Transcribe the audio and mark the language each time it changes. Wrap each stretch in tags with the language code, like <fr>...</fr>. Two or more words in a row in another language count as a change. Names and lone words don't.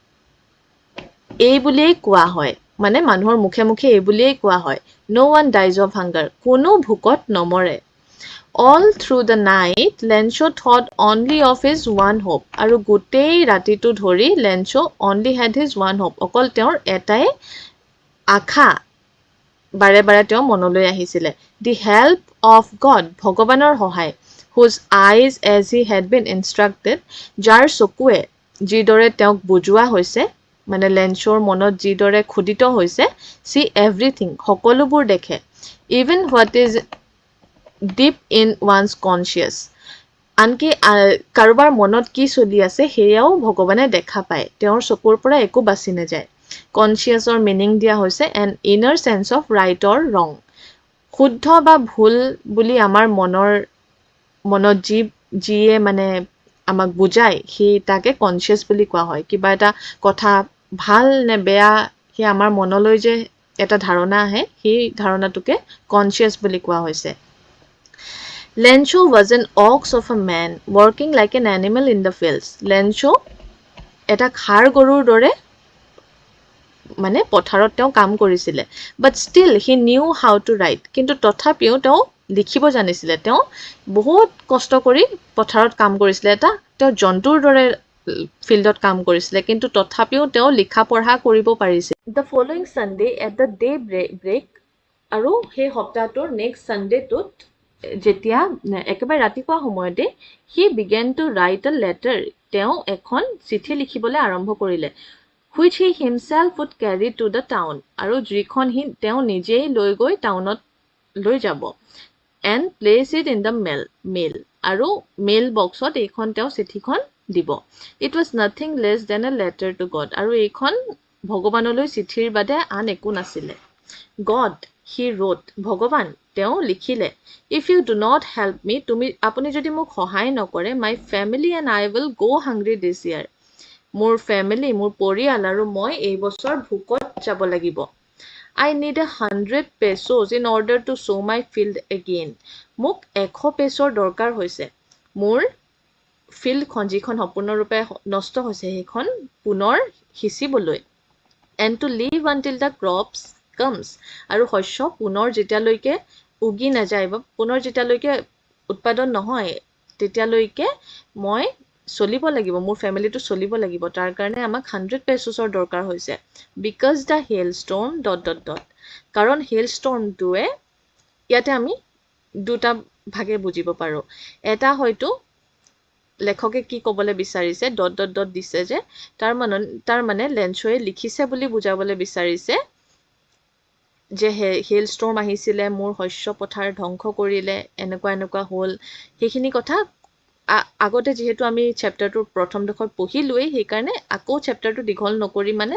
<as>এই বুলিয়েই কোৱা হয় মানে মানুহৰ মুখে মুখে এই বুলিয়েই কোৱা হয়</as> <en>No one dies of hunger</en> <as>কোনো ভুকত নমৰে</as> <en>All through the night, Lencho thought only of his one hope.</en> <as>আৰু গোটেই ৰাতিটো ধৰি</as> <en>Lencho only had his one hope.</en> <as>অকল তেওঁৰ এটাই আশা বাৰে বাৰে তেওঁ মনলৈ আহিছিলে</as> <en>The help of God,</en> <as>ভগৱানৰ সহায়</as> <en>whose eyes as he had been instructed,</en> <as>যাৰ চকুৱে যিদৰে তেওঁক বুজোৱা হৈছে মানে Lenchoৰ মনত যিদৰে খুদিত হৈছে</as> <en>see everything,</en> <as>সকলোবোৰ দেখে</as> <en>Even what is deep in one's conscious</en> <as>আনকি কাৰোবাৰ মনত কি চলি আছে হেয়াও ভগৱানে দেখা পায় তেওঁৰ চকুৰ পৰা একো বাছি নাযায় কনসিয়াসৰ মিনিং দিয়া হৈছে</as> <en>an inner sense of right or wrong</en> <as>শুদ্ধ বা ভুল বুলি আমাৰ মনত যিয়ে মানে আমাক বুজায় হি তাকে কনসিয়াস বুলি কোৱা হয় কিবা এটা কথা ভাল নে বেয়া হি আমাৰ মনলৈ যে এটা ধাৰণা আহে হি ধাৰণাটোকে কনসিয়াস বুলি কোৱা হৈছে</as> <en>Lencho was an ox of a man working like an animal in the fields.</en> <as>Lencho এটা খাৰ গৰুৰ দৰে মানে পথাৰত তেওঁ কাম কৰিছিলে</as> <en>but still he knew how to write</en> <as>কিন্তু তথাপিও তেওঁ লিখিব জানিছিলে তেওঁ বহুত কষ্ট কৰি পথাৰত কাম কৰিছিলে এটা তেওঁ জন্তুৰ দৰে ফিল্ডত কাম কৰিছিলে কিন্তু তথাপিও তেওঁ লিখা পঢ়া কৰিব পাৰিছিল</as> <en>The following Sunday at the day break</en> <as>আৰু সেই সপ্তাহটোৰ next Sunday টোত যেতিয়া একেবাৰে ৰাতিপুৱা সময়তে</as> <en>he began to write a letter</en> <as>তেওঁ এখন চিঠি লিখিবলৈ আৰম্ভ কৰিলে</as> <en>which he himself would carry to the town</en> <as>আৰু যিখন তেওঁ নিজেই লৈ গৈ টাউনত লৈ যাব</as> <en>and place it in the mail</en> <as>আৰু মেইল বক্সত এইখন তেওঁ চিঠিখন দিব</as> <en>it was nothing less than a letter to God</en> <as>আৰু এইখন ভগৱানলৈ চিঠিৰ বাদে আন একো নাছিলে</as> <en>God he wrote</en> <as>ভগৱান তেওঁ লিখিলে</as> <en>if you do not help me</en> <as>আপুনি যদি মোক সহায় নকৰে</as> <en>my family and I will go hungry this year</en> <as>মোৰ ফ্যামিলি মোৰ পৰিয়াল আৰু মই এই বছৰ ভুকত যাব লাগিব</as> <en>I need 100 pesos in order to sow my field again</en> <as>মোক 100 পেছৰ দৰকাৰ হৈছে মোৰ ফিল্ডখন যিখন সম্পূৰ্ণৰূপে নষ্ট হৈছে সেইখন পুনৰ সিঁচিবলৈ</as> <en>and to leave until the crops comes</en> <as>আৰু শস্য পুনৰ যেতিয়ালৈকে উগি নাযায় বা পুনৰ যেতিয়ালৈকে উৎপাদন নহয় তেতিয়ালৈকে মই চলিব লাগিব মোৰ ফ্যামিলিটো চলিব লাগিব তাৰ কাৰণে আমাক 100 পেসোছৰ দৰকাৰ হৈছে</as> <en>because the hailstorm ...</en> <as>কাৰণ hailstormটোৱে ইয়াতে আমি দুটা ভাগে বুজিব পাৰো এটা হয়তো লেখকে কি কবলে বিচাৰিছে ... দিছে যে তাৰ মানে লেঞ্চয়ে লিখিছে বুলি বুজাবলে বিচাৰিছে যে হেলস্টৰ্ম আহিছিলে মোৰ শস্য পথাৰ ধ্বংস কৰিলে এনেকুৱা হ'ল সেইখিনি কথা আগতে যেহেতু আমি চেপ্টাৰটোৰ প্ৰথম দখৰ পঢ়িলোই সেই কাৰণে আকৌ চেপ্টাৰটো দীঘল নকৰি মানে ...</as>